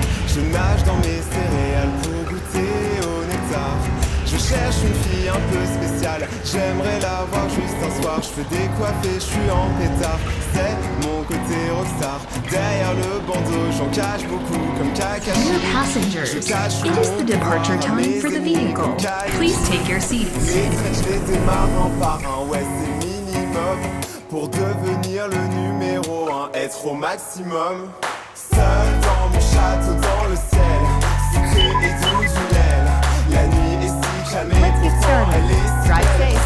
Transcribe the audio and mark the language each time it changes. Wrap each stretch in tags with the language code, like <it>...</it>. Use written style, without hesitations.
<fr>Je nage dans mes céréales pour goûter au nectar. Je cherche une fille un peu spéciale, j'aimerais la voir juste un soir. Je fais décoiffer, je suis en pétard, c'est mon côté rockstar. Derrière le bandeau, j'en cache beaucoup comme Kakashi.</fr> <en>Dear passengers, it is the departure time for the vehicle. Please take your seats.</en> <fr>Les traits, je les démarre un par un, ouais c'est minimum. Pour devenir le numéro 1, être au maximum. Seul dans mon château, dans le ciel, secret et doux tunnel. La nuit est si calme et pourtant elle est si belle.</fr>